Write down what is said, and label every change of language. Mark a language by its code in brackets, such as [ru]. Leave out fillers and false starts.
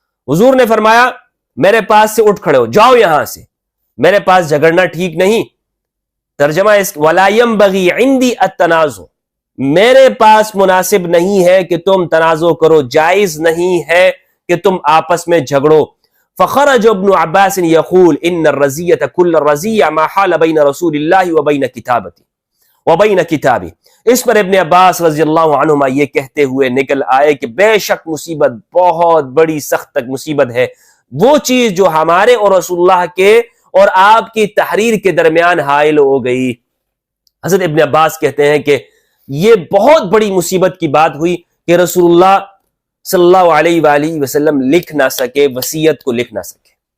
[ur] حضور نے فرمایا میرے پاس سے اٹھ کھڑے ہو، جاؤ یہاں سے، میرے پاس جھگڑنا ٹھیک نہیں. ترجمہ اس [ar] ولا ينبغي عندي التنازع، [ur] میرے پاس مناسب نہیں ہے کہ تم تنازع کرو، جائز نہیں ہے کہ تم آپس میں جھگڑو. [ar] فخرج ابن عباس يقول ان الرزية كل الرزية ما حال بين رسول الله وبين كتابه. [ur] اس پر ابن عباس رضی اللہ عنہما یہ کہتے ہوئے نکل آئے کہ بے شک مصیبت، بہت بڑی سخت تک مصیبت ہے وہ چیز جو ہمارے اور رسول اللہ کے اور آپ کی تحریر کے درمیان حائل ہو گئی. حضرت ابن عباس کہتے ہیں کہ یہ بہت بڑی مصیبت کی بات ہوئی کہ رسول اللہ صلی اللہ علیہ وآلہ وسلم لکھ نہ سکے، وصیت کو لکھ نہ سکے.